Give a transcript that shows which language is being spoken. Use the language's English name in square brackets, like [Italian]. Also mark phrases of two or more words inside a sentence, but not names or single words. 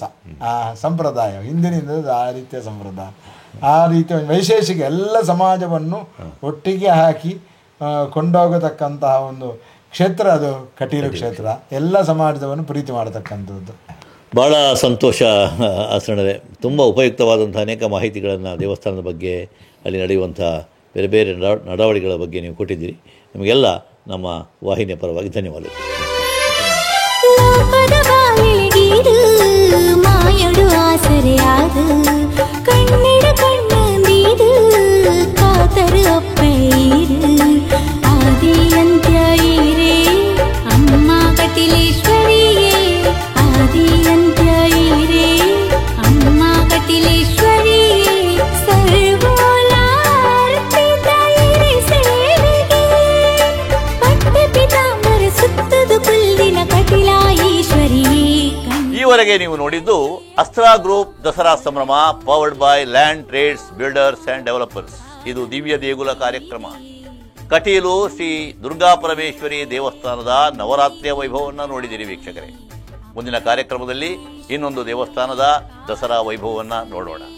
[Kannada] ಆ ಸಂಪ್ರದಾಯ ಹಿಂದಿನಿಂದ ಆ ರೀತಿಯ ಸಂಪ್ರದಾಯ, ಆ ರೀತಿಯ ವೈಶೇಷಿಕ ಎಲ್ಲ ಸಮಾಜವನ್ನು ಒಟ್ಟಿಗೆ ಹಾಕಿ ಕೊಂಡೋಗತಕ್ಕಂತಹ ಒಂದು ಕ್ಷೇತ್ರ ಅದು ಕಟೀಲು ಕ್ಷೇತ್ರ. ಎಲ್ಲ ಸಮಾಜದವನ್ನು ಪ್ರೀತಿ ಮಾಡತಕ್ಕಂಥದ್ದು. ಭಾಳ ಸಂತೋಷ ಆಸರಣವೇ. ತುಂಬ ಉಪಯುಕ್ತವಾದಂಥ ಅನೇಕ ಮಾಹಿತಿಗಳನ್ನು ದೇವಸ್ಥಾನದ ಬಗ್ಗೆ, ಅಲ್ಲಿ ನಡೆಯುವಂಥ ಬೇರೆ ಬೇರೆ ನಡವಳಿಕೆಗಳ ಬಗ್ಗೆ ನೀವು ಕೊಟ್ಟಿದ್ದೀರಿ. ನಿಮಗೆಲ್ಲ ನಮ್ಮ ವಾಹಿನಿಯ ಪರವಾಗಿ ಧನ್ಯವಾದಗಳು. [Tulu] ಮಾಯಡು ಆಸರೆಯಾದು ಕಣ್ಣಿಡ ಕಣ್ಣೀರು ಕಾತರು ಒಪ್ಪೈರು ಆದಿ ಅಂತ್ಯ ಈರೇ ಅಮ್ಮ ಕಟಿಲೇಶ್ವರಿಯೇ ಆದಿ ಅಂತ್ಯ ಈರೇ ಅಮ್ಮ ಕಟಿಲೇಶ್ವರಿಯೇ ಸರ್ವೋಲಾರ್ಪಿತ ಈರೇ ಸೇವೆಗೆ ಪಟ್ಟ ಪಿತಾಂಬರ ಸುತ್ತದು ಕುಲ್ಲಿನ ಕಟಿಲಾ ಈಶ್ವರಿಯೇ. [Kannada] ಈವರೆಗೆ ನೀವು ನೋಡಿದ್ದು ಅಸ್ತ್ರಾ ಗ್ರೂಪ್ ದಸರಾ ಸಂಭ್ರಮ, [English] powered by [Kannada] ಲ್ಯಾಂಡ್ ಟ್ರೇಡ್ಸ್ ಬಿಲ್ಡರ್ಸ್ ಅಂಡ್ ಡೆವಲಪರ್ಸ್. ಇದು ದಿವ್ಯ ದೇಗುಲ ಕಾರ್ಯಕ್ರಮ. ಕಟೀಲು ಶ್ರೀ ದುರ್ಗಾ ಪರಮೇಶ್ವರಿ ದೇವಸ್ಥಾನದ ನವರಾತ್ರಿಯ ವೈಭವವನ್ನು ನೋಡಿದಿರಿ ವೀಕ್ಷಕರೇ. ಮುಂದಿನ ಕಾರ್ಯಕ್ರಮದಲ್ಲಿ ಇನ್ನೊಂದು ದೇವಸ್ಥಾನದ ದಸರಾ ವೈಭವವನ್ನು ನೋಡೋಣ.